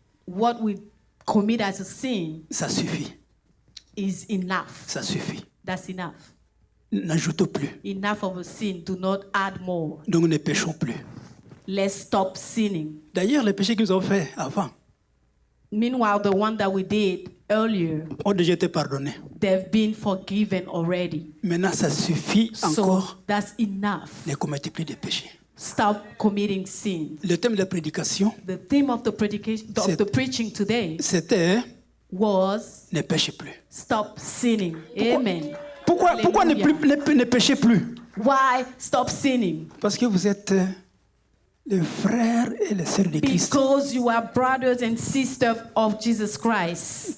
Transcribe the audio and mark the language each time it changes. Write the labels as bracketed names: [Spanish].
[English] What we commit as a sin [French] ça suffit. [English] is enough. [French] Ça suffit. [English] That's enough. [French] N'ajoutons plus. [English] Enough of a sin. Do not add more. [French] Donc ne péchons plus. [English] Let's stop sinning. [French] D'ailleurs, les péchés que nous avons faits avant [English] Meanwhile, the one that we did earlier, [French] ont déjà été pardonnés. [English] they've been forgiven already. [French] Maintenant, ça suffit [English] So [French] encore [English] that's enough. [French] de commettre plus de péchés. [English] Stop committing sin. [French] Le thème de la prédication, [English] The theme of the predication of the preaching today [French] c'était [English] was [French] ne péchez plus. [English] stop sinning. Amen. [French] Pourquoi ne, [English] Hallelujah. [French] ne péchez plus? [English] Why stop sinning? [French] Parce que vous êtes les frères et les sœurs de Christ. [English] Because you are brothers and sisters of Jesus Christ.